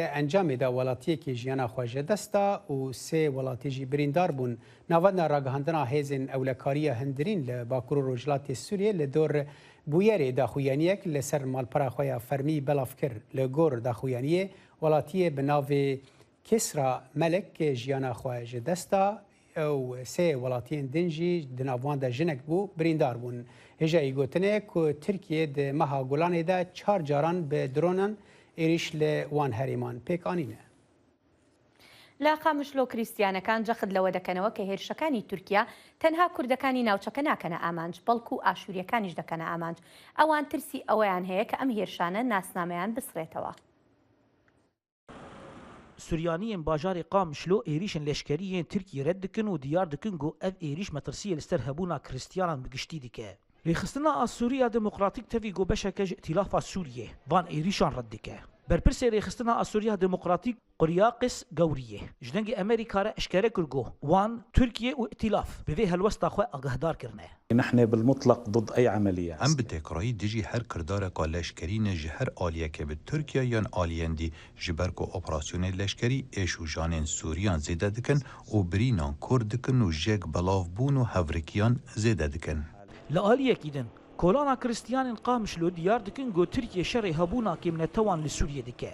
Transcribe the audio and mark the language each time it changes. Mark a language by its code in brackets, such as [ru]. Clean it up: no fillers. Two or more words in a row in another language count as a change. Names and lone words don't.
[ku] ئەنجامێدا وڵاتیەکی ژیانە خۆژە دەستا و سێ وڵاتیژی بریندار بوون ناوەندە ڕاگەهاندنا هێزن ئەولەکاریە هەندرین لە باکوور و ڕۆژهەڵاتی سووریە لە دۆر بویەرێ داخویانیەک لەسەر ماڵپەرا خۆیان فەرمی بەڵاف کرد لە گۆڕ داخویانیە وڵاتیە بە ناوێ کسرا مەلک ژیانە خۆی ji desta ew sê welatiyên din jî di navwan de jinek bû birîndar bûn. Hêjayî gotinê ku Tirkiye di meha Golanê de 4 caran bi dronan êrîş li wan herêman pêk anîne. [ckb] لە قامشلۆ کریستیانەکان جەخت لەوە دەکەنەوە کە هێرشەکانی تورکیا تەنها کوردەکانی ناوچەکە ناکەنە ئامانج بەڵکو و ئاشووریەکانیش دەکەنە ئامانج ئەوان ترسی ئەوەیان هەیە کە ئەم هێرشانە ناسنامەیان بسڕێتەوە. [ku] سوریانیên bajarê Qamişlo êrişên leşkeriyên Tirkiye red dikin û diyar dikin ku ev êriş metirsiyê li ser hebûna kristyanan bi giştî dike. Rêxistina a Sûriya Demokratîk tevî got beşeke ji îtîlafa Sûriyê van êrîşan red dike. Berpirsê rêxistina a Sûriya Demokratîk Quryaqis Gewriyê ji dengê Amerîka re eşkere kir got wan Tirkiye û îtilaf bi vê helwesta xwe agahdar kirine. [ar] نحن بالمطلق ضد أي عملية. [ku] ام bi tekrarî dijî her kirdareka leşkerîne ji her aliyeke bi Tirkiye yan aliyên dî ji ber ku operasyonê leşkerî êş û janên Sûriyan zêde dikin û birînan Kurd dikin û jêk belavbûn û hevrikiyan zêde dikin. Li aliyekî din kolana kristyanên Qamişlo diyar dikin got Tirkiye şerê hebûna kêmnetewan li Sûriyê dike.